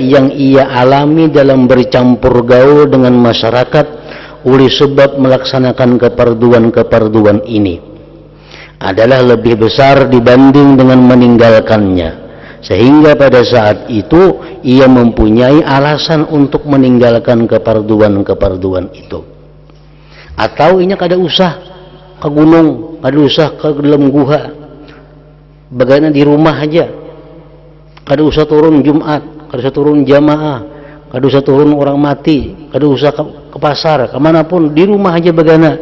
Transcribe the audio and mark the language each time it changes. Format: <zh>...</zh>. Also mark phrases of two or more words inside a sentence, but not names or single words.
<id>yang ia alami dalam bercampur gaul dengan masyarakat oleh sebab melaksanakan keparduan-keparduan ini adalah lebih besar dibanding dengan meninggalkannya, sehingga pada saat itu ia mempunyai alasan untuk meninggalkan keparduan-keparduan itu.</id> <bjn>Atau inya kada usah ke gunung, kada usah ke dalam guha, bagaimana di rumah aja, kada usah turun Jumat, kada usah turun jamaah, kada usah turun orang mati, kada usah ke pasar, kemanapun, di rumah aja bagaimana.</bjn>